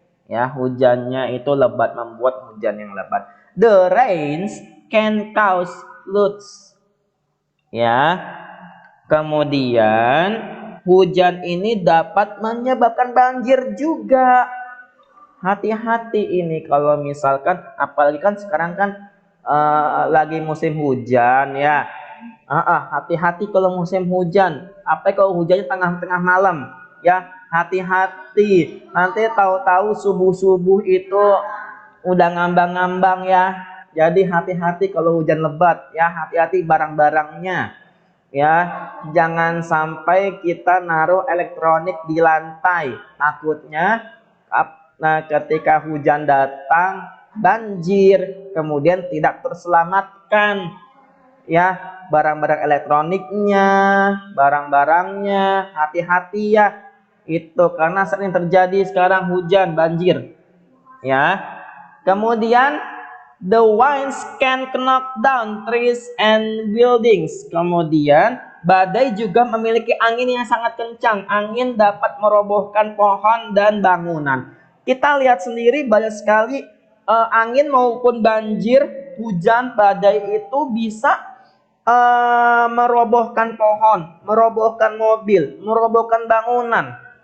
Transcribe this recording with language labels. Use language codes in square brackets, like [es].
[id] Ya, hujannya itu lebat, membuat hujan yang lebat. [en] The rains can cause floods. Ya. [id] Kemudian hujan ini dapat menyebabkan banjir juga. Hati-hati ini kalau misalkan, apalagi kan sekarang kan lagi musim hujan ya. Hati-hati kalau musim hujan. Apa kalau hujannya tengah-tengah malam ya, hati-hati. Nanti tahu-tahu subuh-subuh itu udah ngambang-ngambang ya. Jadi hati-hati kalau hujan lebat ya, hati-hati barang-barangnya ya. Jangan sampai kita naruh elektronik di lantai, takutnya ketika hujan datang banjir, kemudian tidak terselamatkan ya, barang-barang elektroniknya, barang-barangnya. Hati-hati ya itu, karena sering terjadi sekarang hujan banjir ya. [en] Kemudian the winds can knock down trees and buildings. [id] Kemudian badai juga memiliki angin yang sangat kencang. Angin dapat merobohkan pohon dan bangunan. Kita lihat sendiri banyak sekali angin maupun banjir, hujan, badai itu bisa merobohkan pohon, merobohkan mobil, merobohkan bangunan.